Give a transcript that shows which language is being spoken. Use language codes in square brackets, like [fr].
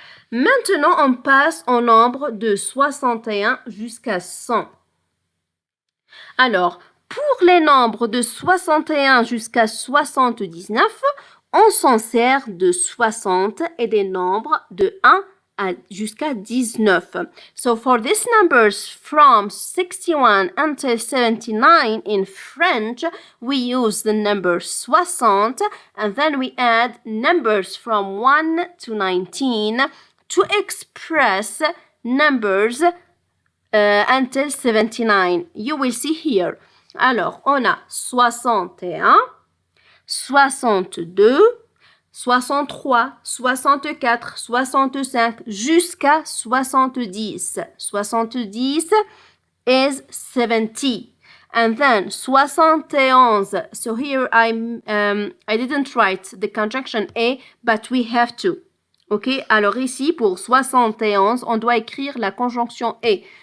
[fr] Maintenant, on passe au nombre de 61 jusqu'à 100. Alors, pour les nombres de 61 jusqu'à 79, on s'en sert de 60 et des nombres de 1 jusqu'à 19. [en] So for these numbers from 61 until 79 in French, we use the number 60 and then we add numbers from 1 to 19 to express numbers until 79. You will see here. [fr] Alors, on a 61, 62, 63, 64, 65, jusqu'à 70. [en] 70 is 70. And then 71. So here I didn't write the conjunction A, but we have to. [fr] Ok, alors ici, pour 71, on doit écrire la conjonction et.